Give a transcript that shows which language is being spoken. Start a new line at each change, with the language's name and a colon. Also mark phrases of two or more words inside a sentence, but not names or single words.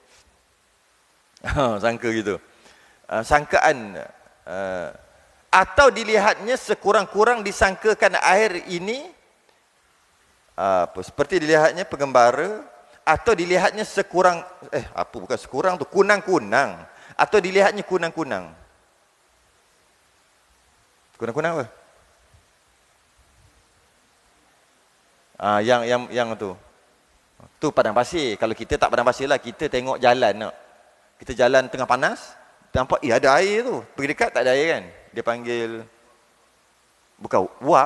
Malay: Sangka gitu. Sangkaan. Atau dilihatnya sekurang-kurang disangkakan air ini seperti dilihatnya pengembara, atau dilihatnya bukan sekurang tu, kunang-kunang, atau dilihatnya kunang-kunang. Kunang-kunang apa? Yang tu Padang Pasir. Kalau kita tak Padang Pasir lah, kita tengok jalan nak. Kita jalan tengah panas, nampak ada air tu. Pergi dekat tak ada air kan. Dia panggil bukan uap.